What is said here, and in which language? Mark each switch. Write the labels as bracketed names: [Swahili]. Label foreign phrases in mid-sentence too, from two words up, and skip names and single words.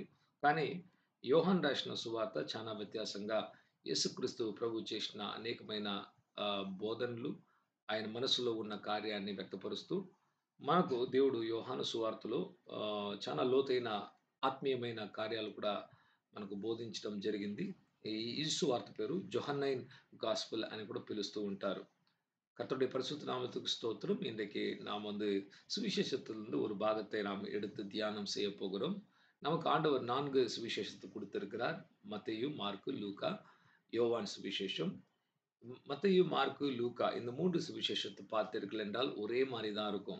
[Telugu] కానీ యోహాను రాసిన సువార్త చాలా వ్యత్యాసంగా యేసుక్రీస్తు ప్రభువు చేసిన అనేకమైన బోధనలు, ఆయన మనసులో ఉన్న కార్యాన్ని వ్యక్తపరుస్తూ, మనకు దేవుడు యోహాను సువార్తలో చాలా లోతైన ఆత్మీయమైన కార్యాలు కూడా మనకు బోధించడం జరిగింది. ఈ సువార్త పేరు [English] Johannine Gospel [Telugu] అని కూడా పిలుస్తూ ఉంటారు. [Tamil] கர்த்தருடைய பரிசுத்த நாமத்துக்கு ஸ்தோத்திரம். இன்றைக்கு நாம் சுவிசேஷத்திலிருந்து ஒரு பாகத்தை நாம் எடுத்து தியானம் செய்ய போகிறோம். நமக்கு ஆண்டவர் 4 சுவிசேஷத்தை கொடுத்திருக்கிறார். மத்தேயு, மார்க்கு, லூக்கா, யோவான் சுவிசேஷம். மத்தேயு, மார்க்கு, லூக்கா இந்த 3 சுவிசேஷத்தை பார்த்தீர்கள் என்றால் ஒரே மாரி தான் இருக்கும்.